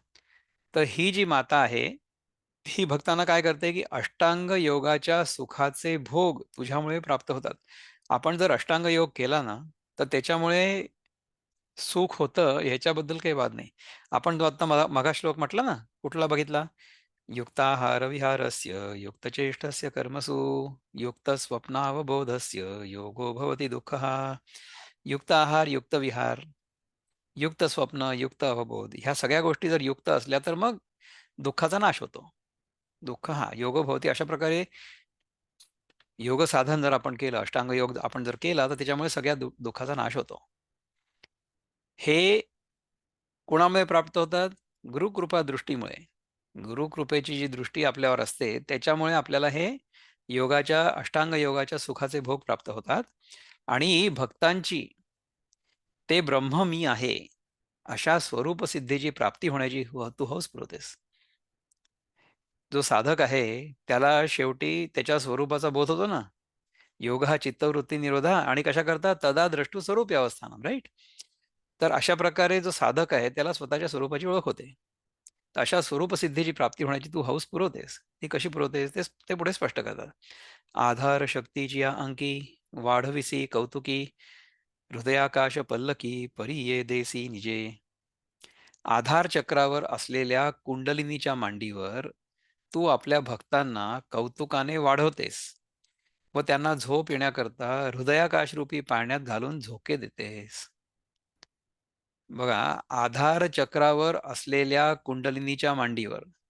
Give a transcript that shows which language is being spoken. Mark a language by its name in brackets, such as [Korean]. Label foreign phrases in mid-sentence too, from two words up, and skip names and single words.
[Marathi] तर ही जी माता आहे, ही भक्तांना काय करते, की अष्टांग योगाच्या सुखाचे भोग तुझ्यामुळे प्राप्त होतात. आपण जर अष्टांग योग केला ना, तर त्याच्यामुळे सुख होतं ह्याच्याबद्दल काही वाद नाही. आपण जो आता मगा श्लोक म्हटला ना, कुठला बघितला? [Sanskrit] युक्ताहार विहारस्य युक्तचेष्टस्य कर्मसु युक्तस्वप्नावबोधस्य योगो भवति दुःखः. [Marathi] युक्त आहार, युक्त विहार, युक्त स्वप्न, युक्त अवबोध ह्या सगळ्या गोष्टी जर युक्त असल्या तर मग दुःखाचा नाश होतो. दुःख हा [Sanskrit] योगो भवती [Marathi] अशा प्रकारे योग साधन जर आपण केलं, अष्टांग योग आपण जर केला, तर त्याच्यामुळे सगळ्या दुःखाचा नाश होतो. हे कोणामुळे प्राप्त होतात? गुरुकृपा दृष्टीमुळे. गुरुकृपेची जी दृष्टी आपल्यावर असते, त्याच्यामुळे आपल्याला हे योगाच्या, अष्टांग योगाच्या सुखाचे भोग प्राप्त होतात आणि भक्तांची ते ब्रह्म मी आहे, अशा स्वरूप सिद्धीची प्राप्ती होण्याची तू हौस पुरवतेस. जो साधक आहे, त्याला शेवटी त्याच्या स्वरूपाचा बोध होतो ना. योग हा [Sanskrit] चित्तवृत्ती निरोधा [Marathi] आणि कशाकरता? [Sanskrit] तदा द्रष्टू स्वरूपी अवस्थानम, [Marathi] राइट? तर अशा प्रकारे जो साधक आहे, त्याला स्वतःच्या स्वरूपाची ओळख होते. तर अशा स्वरूपसिद्धीची प्राप्ती होण्याची तू हौस पुरवतेस. ती कशी पुरवतेस? ते पुढे स्पष्ट करतात. आधार शक्तीची या अंकी, वाढविसी कौतुकी, हृदयाकाश पल्लकी, परी ये देसी निजे. आधार चक्रावर असलेल्या कुंडलिनीच्या मांडीवर तू आपल्या भक्तांना कौतुकाने वाढवतेस व त्यांना झोप येण्याकरता हृदयाकाशरूपी पाण्यात घालून झोके देतेस. बघा, आधार चक्रावर असलेल्या कुंडलिनीच्या मांडीवर.